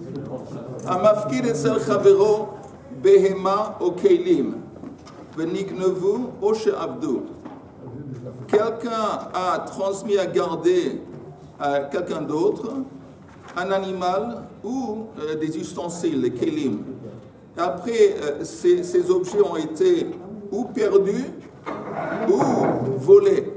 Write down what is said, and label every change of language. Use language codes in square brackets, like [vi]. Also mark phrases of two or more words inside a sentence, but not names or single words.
[he] המפקיד אצל חברו בהמה או כלים ונגנבו או שעבדו. [fr] Quelqu'un a transmis à garder à quelqu'un d'autre un animal ou des ustensiles, les kelim. Après, ces objets ont été ou perdus ou volés.